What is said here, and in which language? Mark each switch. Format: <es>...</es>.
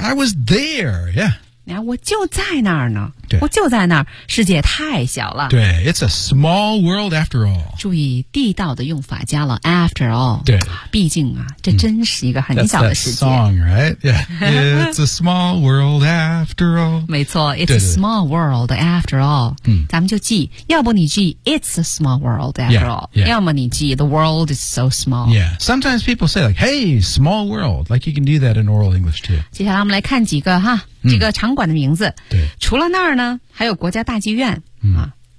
<en>I was there, yeah.</en> <zh>我就在那儿呢对我就在那儿世界太小了</zh> <en>对 It's a small world after all</en> <zh>注意地道的用法加了 after all 对毕竟啊这真是一个很小的世界</zh> <en>That's that song, right? Yeah. It's a small world after all</en> <zh>没错</zh> <en>It's a small world after all</en> <zh>咱们就记要不你记</zh> <en>It's a small world after yeah, all yeah.</en> <zh>要么你记</zh> <en>The world is so small Yeah. Sometimes people say like Hey, small world Like you can do that in oral English too</en> <zh>接下来我们来看几个哈这个场馆的名字、对除了那儿呢还有国家大剧院、啊、</zh>